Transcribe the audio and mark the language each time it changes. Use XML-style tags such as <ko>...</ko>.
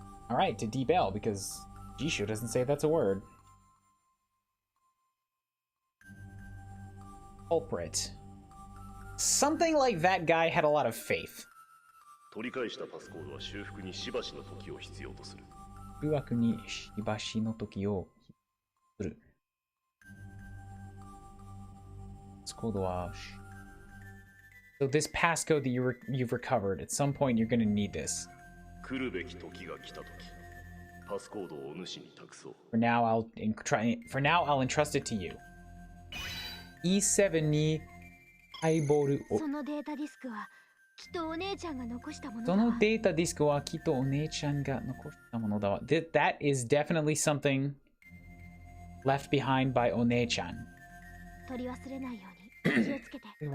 <en>Alright, to deep L, because Jisho doesn't say that's a word. Culprit. Something like that guy had a lot of faith.</en> <ja>取り返したパスコードは修復にしばしの時を必要とする。空枠にしばしの時をする。パスコードは</ja> <en>So this passcode that you've recovered, at some point you're going to need this.</en> <ja>来るべき時が来た時、パスコードをお主に託そう。</ja> <en>For now, I'll entrust it to you.</en> <ja>E7 にハイボールを。そのデータディスクはきっとお姉ちゃんが残したものだそわ。のデータディスクはきっとお姉ちゃんが残したものだわ。</ja> <en>That is definitely something left behind by お姉ちゃん。</en> <ja>取り忘れないように気をつけて。</ja>